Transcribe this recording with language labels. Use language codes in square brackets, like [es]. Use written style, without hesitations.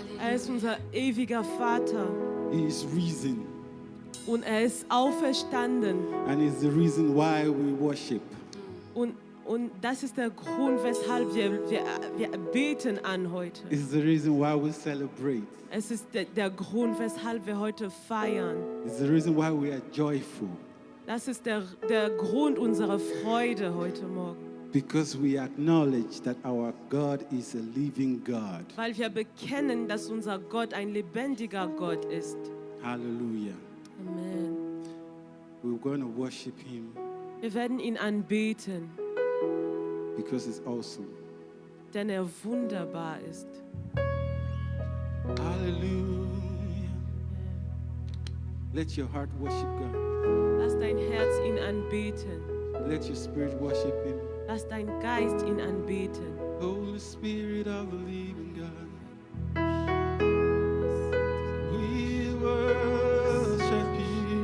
[de] Er ist unser ewiger Vater. [en] He is risen, [de] Und er ist auferstanden. [en] and is the reason why we worship. [de] Und das ist der Grund, weshalb wir beten an heute. [en] It's the reason why we celebrate. [de] Es ist der Grund, weshalb wir heute feiern. [en] It's the reason why we are joyful. [de] Das ist der Grund unserer Freude heute Morgen. [en] Because we acknowledge that our God is a living God. [de] Weil wir bekennen, dass unser Gott ein lebendiger Gott ist. Hallelujah. Amen. [en] We're going to worship Him [de] Wir werden ihn anbeten, [en] because it's awesome. [de] denn er wunderbar ist. Hallelujah. [en] Let your heart worship God. [de] Lass dein Herz ihn anbeten. [en] Let your spirit worship Him. [de] Lass dein Geist ihn anbeten. [en] Holy Spirit of the living God, we worship You.